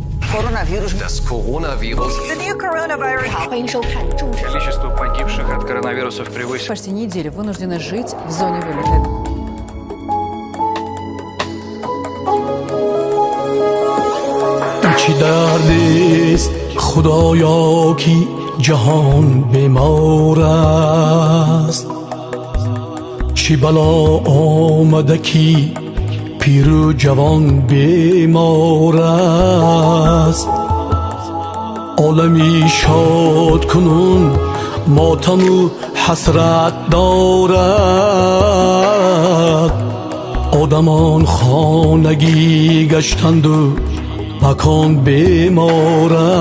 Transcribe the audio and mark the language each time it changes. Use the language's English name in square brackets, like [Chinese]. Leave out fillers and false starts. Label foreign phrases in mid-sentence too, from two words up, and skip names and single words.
[German] Das Coronavirus. [English] The new coronavirus. [Chinese] 欢迎收看众志。 [Russian] Количество погибших от коронавирусов превысило. Почти неделю вынуждены жить в зоне вылета. [Persian] چی دردیست خدایا کی جهان بیمار است چی بلا آمده کی پیر و جوان بیمار است عالمی شاد کنون ماتم و حسرت دارد آدمان خانگی گشتند و مکان بیمار